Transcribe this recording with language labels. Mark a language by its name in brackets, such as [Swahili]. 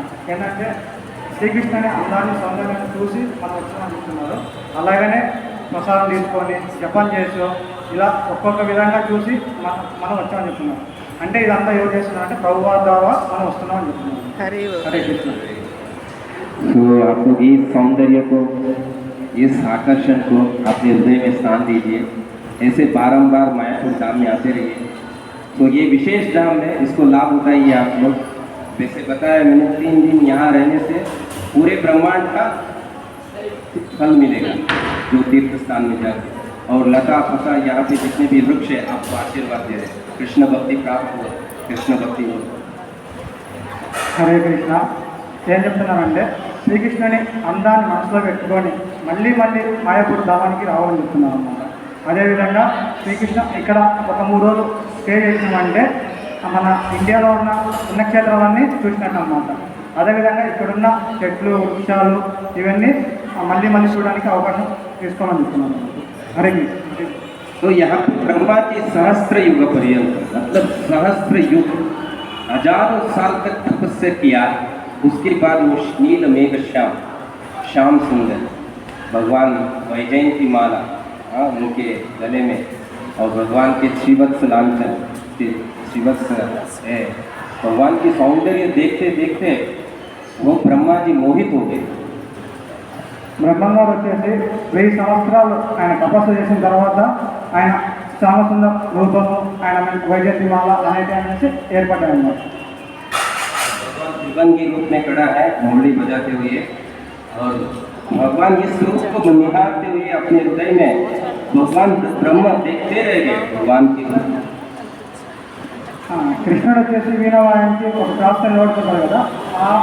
[Telugu] ఏంటంటే శ్రీకృష్ణుని అందాన్ని సౌందర్యాన్ని చూసి మనం వచ్చామని చెప్తున్నారు. అలాగనే ప్రసాదం తీసుకొని జపం చేసి ఇలా ఒక్కొక్క విధంగా చూసి మనం వచ్చామని చెప్తున్నాం. అంటే ఇదంతా ఎవరు చేస్తున్నారంటే ప్రభువారి ద్వారా మనం వస్తున్నామని చెప్తున్నాం. [Hindi] हरे बोल। [Telugu] హరే కృష్ణ. [Hindi] तो आप लोग इस सौंदर्य को, इस आकर्षण को अपने हृदय में स्थान दीजिए। ऐसे बारंबार मायापुर धाम में आते रहिए। तो ये विशेष धाम है, इसको लाभ उठाइए आप लोग। वैसे बताया मैंने 3 दिन यहाँ रहने से पूरे ब्रह्मांड का फल मिलेगा जो तीर्थ स्थान में जाते। और लता फता यहाँ पे जितने भी वृक्ष है आपको आशीर्वाद दे रहे, कृष्ण भक्ति प्राप्त हो, कृष्ण भक्ति हो। [Telugu] హరే కృష్ణ. ఏం చెప్తున్నానంటే శ్రీకృష్ణుని అందాన్ని మనసులో పెట్టుకొని మళ్ళీ మాయాపూర్ ధామానికి రావాలని చెప్తున్నాను అన్నమాట. అదేవిధంగా శ్రీకృష్ణ ఇక్కడ ఒక 3 రోజులు స్టే చేసినామంటే మన ఇండియాలో ఉన్న పుణ్యక్షేత్రాలన్నీ చూసినట్టు అన్నమాట. అదేవిధంగా ఇక్కడున్న చెట్లు వృక్షాలు ఇవన్నీ మళ్ళీ చూడడానికి అవకాశం తీసుకోవాలని చెప్తున్నాను. [Hindi] हरे कृष्ण। तो यहाँ ब्रह्मा के सहस्त्र युग पर्यंत, मतलब सहस्त्र युग, हजारों साल तक तपस्या किया। उसके बाद वो नील मेघ श्याम सुंदर भगवान वैजयंती माला उनके गले में, और भगवान के श्रीवत्स लांछन श्रीवत्स है। भगवान की सौंदर्य देखते देखते वो ब्रह्मा जी मोहित हो गए। [Telugu] బ్రహ్మంగారు వచ్చేసి 1000 సంవత్సరాలు ఆయన తపస్సు చేసిన తర్వాత ఆయన శ్యామసుందర రూపము, ఆయన వైజయంతిమాల అనేవి అనేసి ఏర్పడ్డాయన్నమాట. [Hindi] शिवंगी रूप में खड़ा है मुरली बजाते हुए और भगवान इस रूप को निहारते हुए अपने हृदय में भगवान ब्रह्म देखते रह गए भगवान की रूप। [Telugu] కృష్ణుడు వచ్చేసి వీణ వాయించి ఒక ప్రార్థన నిలబడుతున్నారు కదా ఆ